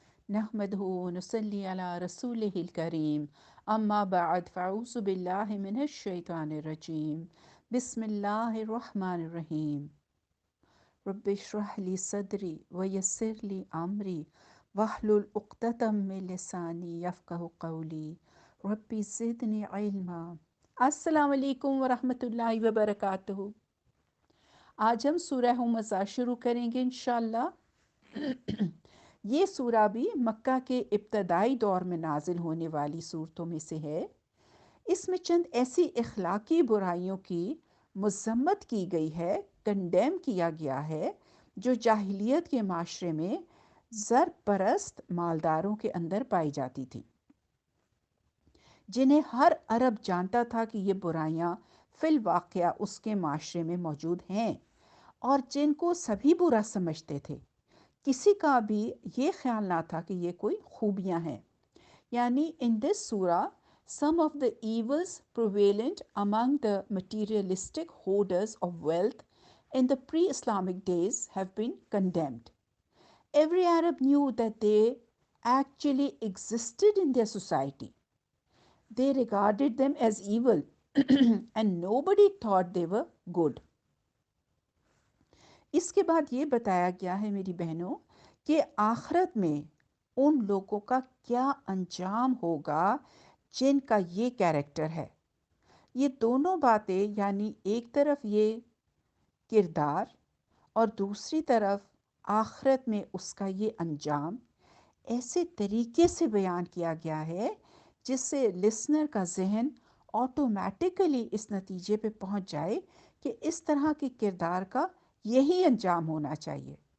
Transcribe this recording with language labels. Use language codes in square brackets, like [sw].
[ar] نحمده ونصلي على رسوله الكريم أما بعد فأعوذ بالله من الشيطان الرجيم بسم الله الرحمن الرحيم رب اشرح لي صدري ويسر لي أمري واحلل عقدة من لساني يفقهوا قولي ربي زدني علما. [ur] السلام علیکم ورحمۃ اللہ وبرکاتہ. آج ہم سورہ ہمزہ شروع کریں گے انشاءاللہ. یہ سورہ بھی مکہ کے ابتدائی دور میں نازل ہونے والی صورتوں میں سے ہے. اس میں چند ایسی اخلاقی برائیوں کی مذمت کی گئی ہے، کنڈیم کیا گیا ہے، جو جاہلیت کے معاشرے میں زر پرست مالداروں کے اندر پائی جاتی تھی، جنہیں ہر عرب جانتا تھا کہ یہ برائیاں فی الواقعہ اس کے معاشرے میں موجود ہیں اور جن کو سبھی برا سمجھتے تھے. کسی کا بھی یہ خیال نہ تھا کہ یہ کوئی خوبیاں ہیں. [en] یعنی in this surah, some of the evils prevalent among the materialistic hoarders of wealth in the pre-Islamic days have been condemned. Every Arab knew that they actually existed in their society. They regarded them as evil and nobody thought they were good. [ur] اس کے بعد یہ بتایا گیا ہے میری بہنوں کہ آخرت میں ان لوگوں کا کیا انجام ہوگا جن کا یہ کیریکٹر ہے. یہ دونوں باتیں، یعنی ایک طرف یہ کردار اور دوسری طرف آخرت میں اس کا یہ انجام، ایسے طریقے سے بیان کیا گیا ہے جس سے لسنر کا ذہن آٹومیٹیکلی اس نتیجے پہ پہنچ جائے کہ اس طرح کے کردار کا یہی انجام ہونا چاہیے.